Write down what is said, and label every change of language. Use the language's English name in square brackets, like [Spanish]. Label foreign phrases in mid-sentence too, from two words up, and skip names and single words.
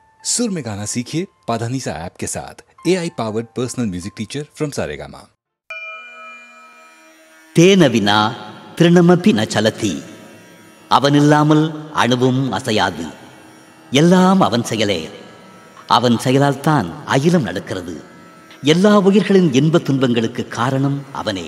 [Hindi] सुर में गाना सीखिए पाधानीसा ऐप के साथ [English] AI powered personal music teacher from Saregama. [Sanskrit] तेन विना तृणमपि न चलति. [Tamil] அவனில்லாமல் அணுவும் அசையாது. எல்லாம் அவன் செயலே. அவன் செயலால் தான் அகிலம் நடக்கிறது. எல்லா உயிர்களின் இன்ப துன்பங்களுக்கு காரணம் அவனே.